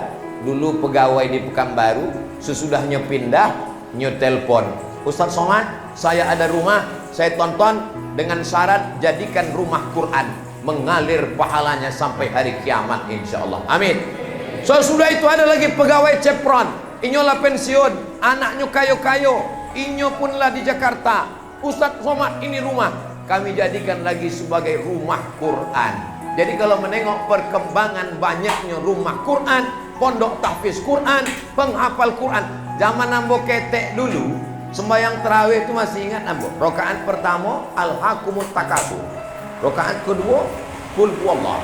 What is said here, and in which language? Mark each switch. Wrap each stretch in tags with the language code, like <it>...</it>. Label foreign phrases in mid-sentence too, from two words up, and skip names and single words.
<id>Dulu pegawai di Pekanbaru, sesudahnya pindah, telepon, Ustaz Somad, saya ada rumah, saya tonton dengan syarat jadikan rumah Quran, mengalir pahalanya sampai hari kiamat insyaallah. Amin. So sudah itu ada lagi pegawai Chevron,</id> <min>inyolah pensiun, anaknya kayo-kayo, inyo punlah di Jakarta.</min> <id>Ustaz Somad, ini rumah kami jadikan lagi sebagai rumah Quran. Jadi kalau menengok perkembangan banyaknya rumah Quran, pondok tahfiz Quran, penghafal Quran.</id> <min>Zaman ambo ketek dulu, sembahyang tarawih itu masih ingat ambo.</min> <id>Rakaat pertama Al-Hakumut Takasur. Rakaat kedua Qul Huwallah.</id>